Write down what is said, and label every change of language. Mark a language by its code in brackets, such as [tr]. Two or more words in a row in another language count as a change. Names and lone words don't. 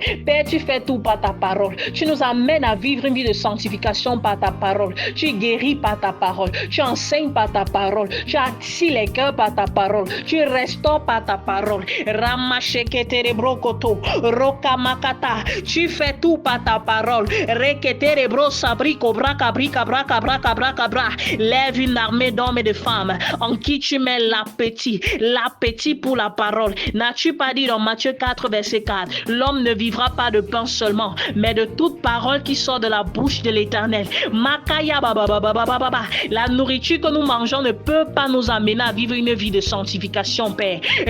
[fr] Père, tu fais tout par ta parole. Tu nous amènes à vivre une vie de sanctification par ta parole. Tu guéris par ta parole. Tu enseignes par ta parole. Tu attires les cœurs par ta parole. Tu restaures par ta parole. Ramasheketerebrokoto, rokamakata. Tu fais tout par ta parole. Reketerebro sabriko braka brika braka braka braka bra. Lève une armée d'hommes et de femmes en qui tu mets l'appétit pour la parole. N'as-tu pas dit dans Matthieu 4, verset 4, l'homme ne vivra pas de pain seulement, mais de toute parole qui sort de la bouche de l'Éternel. La nourriture que nous mangeons ne peut pas nous amener à vivre une vie de sanctification, Père.